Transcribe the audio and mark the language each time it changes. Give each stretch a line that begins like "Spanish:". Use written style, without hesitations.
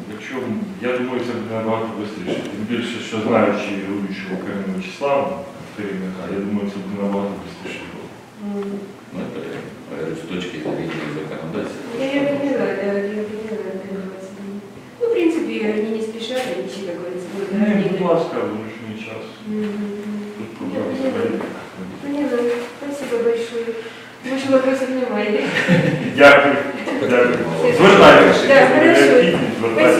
Ukrainian: якщо, я думаю, це буде набагато швидше. Тим більше, що знаючи Рудючого Карину Вячеславовну, керівника, я думаю, це буде набагато швидше.
Russian: Ну, это, говорю, с точки зрения законодательства. Я поняла, да, я поняла, да. Ну, в принципе, они не спешат, они все, как говорится, будут
Ukrainian: Не, будь ласка, вручний час. Тут проблем взагалі.
Russian: Поняла. Спасибо большое. Больше вопросов немає.
Ukrainian: Дякую. Дякую. Звертайтеся.
Russian: Да, хорошо.
Ukrainian: Необхідність, звертайтеся.